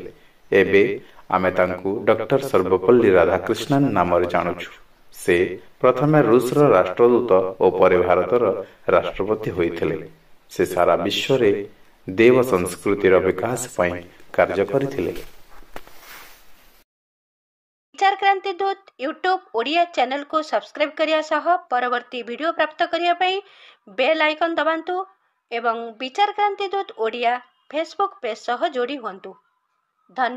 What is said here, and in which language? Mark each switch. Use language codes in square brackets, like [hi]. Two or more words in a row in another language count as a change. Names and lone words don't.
[or] ଏବେ ଆମେ ତାଙ୍କୁ ଡକ୍ଟର ସର୍ବପଲ୍ଲୀ ରାଧାକ୍ରିଷ୍ଣନ ନାମରେ ଜାଣୁଛୁ। ସେ ପ୍ରଥମେ ରୁଷର ରାଷ୍ଟ୍ରଦୂତ ଓ ପରେ ଭାରତର ରାଷ୍ଟ୍ରପତି ହୋଇଥିଲେ। ସେ ସାରା ବିଶ୍ୱରେ ଦେବ ସଂସ୍କୃତିର ବିକାଶ ପାଇଁ କାର୍ଯ୍ୟ କରିଥିଲେ। ବିଚାର କ୍ରାନ୍ତି ଦୂତ ୟୁଟ୍ୟୁବ ଓଡ଼ିଆ ଚ୍ୟାନେଲ କୁ ସବସ୍କ୍ରାଇବ କରିବା ସହ ପରବର୍ତ୍ତୀ ଭିଡ଼ିଓ ପ୍ରାପ୍ତ କରିବା ପାଇଁ [en] bell icon [or] ଦବାନ୍ତୁ ଏବଂ ବିଚାର କ୍ରାନ୍ତି ଦୂତ ଓଡ଼ିଆ ଫେସବୁକ ପେଜ ସହ ଯୋଡ଼ି ହୁଅନ୍ତୁ।